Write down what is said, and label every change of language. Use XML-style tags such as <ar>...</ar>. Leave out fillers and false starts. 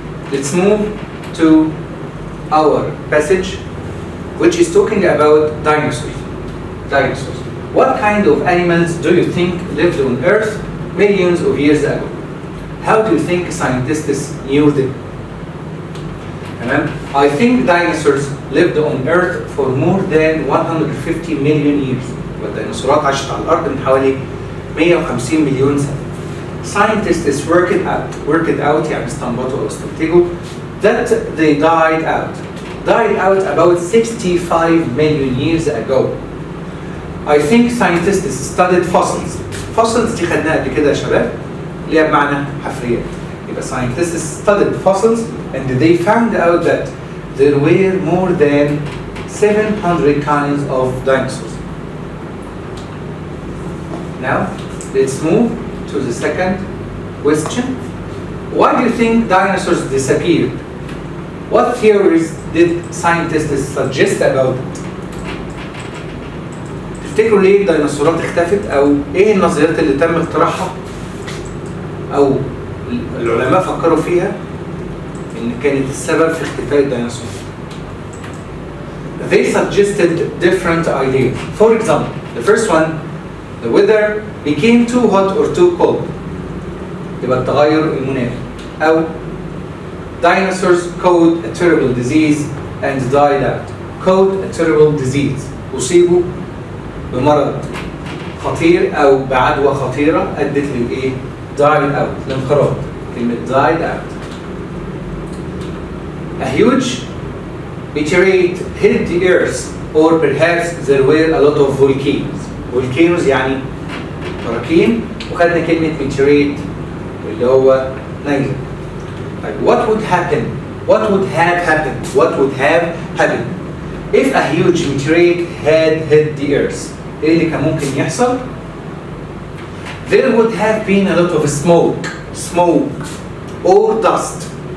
<en>Let's move to our passage, which is talking about dinosaurs. Dinosaurs. What kind of animals do you think lived on Earth millions of years ago? How do you think scientists knew them? I think dinosaurs lived on Earth for more than 150 million years.</en> <ar>والديناصورات عاشت على الأرض من حوالي 150 مليون سنة.</ar> <en>Scientists worked out</en> <ar>يعني استنبطوا أو استنتجوا</ar> <en>that they died out about 65 million years ago. I think scientists studied fossils.</en> <ar>Fossils دي خدناها قبل كده يا شباب اللي هي بمعنى حفريات.</ar> <en>يبقى scientists studied fossils and they found out that there were more than 700 kinds of dinosaurs. Now, let's move to the second question. Why do you think dinosaurs disappeared? What theories did scientists suggest about it?</en> <ar>تفتكروا ليه الديناصورات اختفت أو إيه النظريات اللي تم اقتراحها أو العلماء فكروا فيها إن كانت السبب في اختفاء الديناصور؟</ar> <en>They suggested different ideas. For example, the first one, the weather became too hot or too cold.</en> <ar>يبقى التغير المناخي.</ar> <en>أو dinosaurs caught a terrible disease and died out. Caught a terrible disease.</en> <ar>أصيبوا بمرض خطير أو بعدوى خطيرة أدت للإيه؟</ar> <en>died out.</en> <ar>الانقراض. كلمة died out.</ar> <en>A huge meteorite hit the earth, or perhaps there were a lot of volcanoes.</en> <ar>Volcanoes يعني براكين وخدنا كلمة meteorite اللي هو نيزك.</ar> <en>Like what would happen? What would have happened? What would have happened if a huge meteorite had hit the earth?</en> <ar>إيه اللي كان ممكن يحصل؟</ar> <en>There would have been a lot of smoke or dust.</en>